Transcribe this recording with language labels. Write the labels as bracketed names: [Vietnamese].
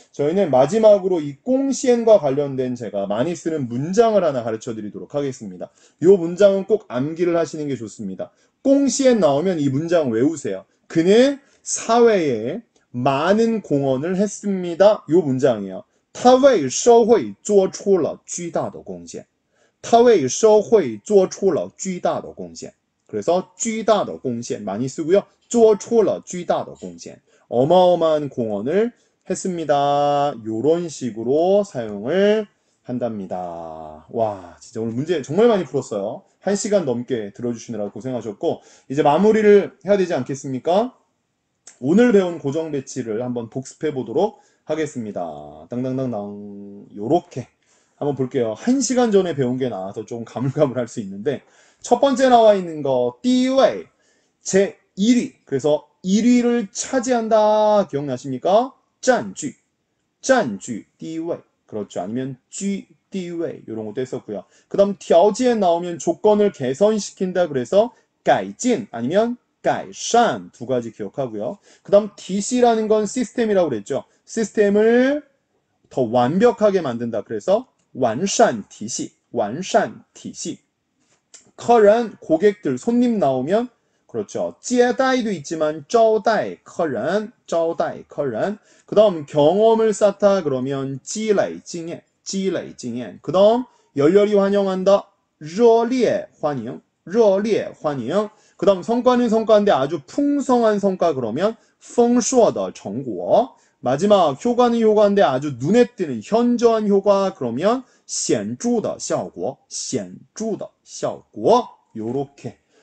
[Korean] 저희는 마지막으로 이 꽁시엔과 관련된 제가 많이 쓰는 문장을 하나 가르쳐 드리도록 하겠습니다. 이 문장은 꼭 암기를 하시는 게 좋습니다. 꽁시엔 나오면 이 문장 외우세요. 그는 사회에 많은 공헌을 했습니다. 이 문장이에요. [Chinese] 他为社会做出了巨大的贡献. 他为社会做出了巨大的贡献. [Korean] 그래서 [Chinese] 巨大的贡献 [Korean] 많이 쓰고요. [Chinese] 做出了巨大的贡献. [Korean] 어마어마한 공헌을 했습니다. 요런 식으로 사용을 한답니다. 와, 진짜 오늘 문제 정말 많이 풀었어요. 1시간 넘게 들어주시느라 고생하셨고, 이제 마무리를 해야 되지 않겠습니까? 오늘 배운 고정 배치를 한번 복습해 보도록 하겠습니다. 땅땅땅땅. 요렇게 한번 볼게요. 1시간 전에 배운 게 나와서 좀 가물가물할 수 있는데, 첫 번째 나와 있는 거, 第一位, 제 1위. 그래서 1위를 차지한다. 기억나십니까? 占据. [Chinese] 占据, 第一位.그렇죠. [Korean] 아니면 居地位 이런 것도 했었고요. 그 다음 条件 나오면 조건을 개선시킨다. 그래서 改进 아니면 改善 두 가지 기억하고요. 그 다음 DC라는 건 시스템이라고 그랬죠. 시스템을 더 완벽하게 만든다. [Chinese] 그래서 完善体系, 完善体系. [Korean] 客人, 고객들, 손님 나오면 그렇죠. [Chinese] 接待도 있지만 招待客人, 招待客人. [Korean] 그 다음 경험을 쌓다 그러면 [Chinese] 积累经验, 积累经验. [Korean] 그 다음 열렬히 환영한다. [Chinese] 热烈欢迎, 热烈欢迎. [Korean] 그 다음 성과는 성과인데 아주 풍성한 성과 그러면 [Chinese] 丰硕的成果. [Korean] 마지막 효과는 효과인데 아주 눈에 띄는 현저한 효과 그러면 [Chinese] 显著的效果, 显著的效果. [Korean] 요렇게.